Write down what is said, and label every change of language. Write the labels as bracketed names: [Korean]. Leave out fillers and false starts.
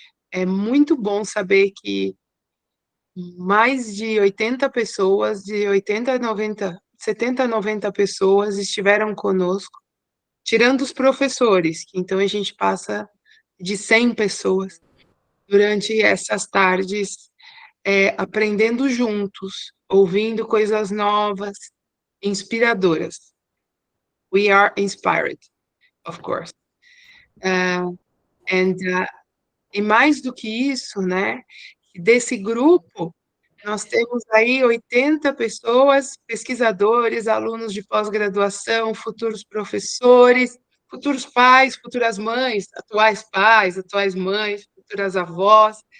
[Portuguese] É muito bom saber que mais de 80 pessoas, de 80 a 90, 70 a 90 pessoas estiveram conosco, tirando os professores, que então a gente passa de 100 pessoas durante essas tardes, aprendendo juntos, ouvindo coisas novas, inspiradoras. [English] We are inspired, of course. [Portuguese] E mais do que isso, né, desse grupo, nós temos aí 80 pessoas, pesquisadores, alunos de pós-graduação, futuros professores, futuros pais, futuras mães, atuais mães, futuras avós,